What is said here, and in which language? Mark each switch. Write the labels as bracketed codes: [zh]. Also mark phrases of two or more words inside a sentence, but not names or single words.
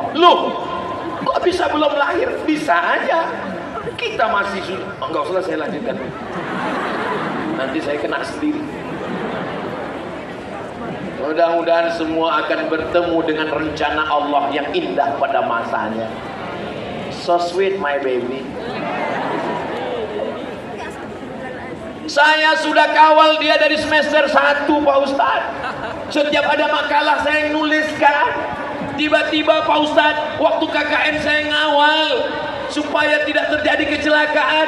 [id] Loh, kok bisa belum lahir? Bisa aja. Kita masih enggak usah saya lanjutkan. Nanti saya kena sendiri. Mudah-mudahan semua akan bertemu dengan rencana Allah yang indah pada masanya. [en] So sweet my baby. [id] Saya sudah kawal dia dari semester 1 Pak Ustadz. Setiap ada makalah saya nuliskan. Tiba-tiba Pak Ustadz, waktu KKN saya ngawal supaya tidak terjadi kecelakaan.